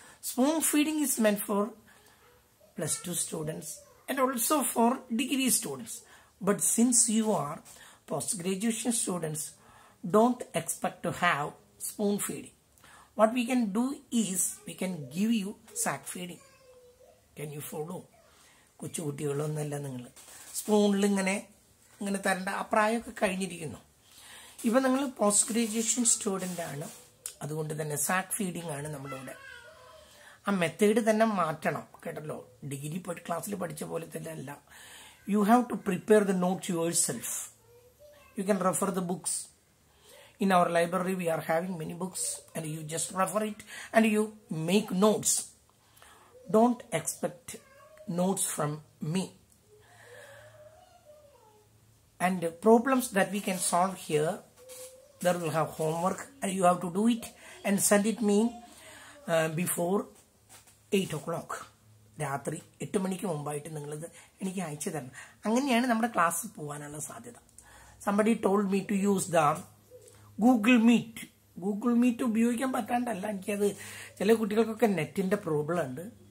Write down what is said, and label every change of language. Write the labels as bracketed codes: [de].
[en] Spoon feeding is meant for +2 students and also for degree students. But since you are post-graduation students, don't expect to have spoon feeding. What we can do is we can give you sack feeding. Can you follow? [ml] കുട്ടികളൊന്നല്ല നിങ്ങൾ സ്പൂണിൽ ഇങ്ങനെ തരേണ്ട ആ പ്രായമൊക്കെ കഴിഞ്ഞിരിക്കുന്നു. ഇപ്പം നിങ്ങൾ post graduation student ആണ്, അതുകൊണ്ട് തന്നെ സാക്ക് ഫീഡിംഗ് ആണ് നമ്മളിവിടെ. ആ മെത്തേഡ് തന്നെ മാറ്റണം കേട്ടല്ലോ. ഡിഗ്രി ക്ലാസ്സിൽ പഠിച്ച പോലെ തന്നെ അല്ല. [en] You have to prepare the notes yourself. You can refer the books. In our library, we are having many books, and you just refer it and you make notes. Don't expect notes from me. And the problems that we can solve here, there will have homework, and you have to do it and send it me before 8 o'clock. [ml] രാത്രി 8 മണിക്ക് മുമ്പായിട്ട് നിങ്ങളിത് എനിക്ക് അയച്ചു തരണം. അങ്ങനെയാണ് നമ്മുടെ class പോകാനുള്ള സാധ്യത. [en] Somebody told me to use the [ml] Google meet ഉപയോഗിക്കാൻ പറ്റാണ്ടല്ല, എനിക്കത് ചില കുട്ടികൾക്കൊക്കെ നെറ്റിൻ്റെ പ്രോബ്ലം ഉണ്ട്.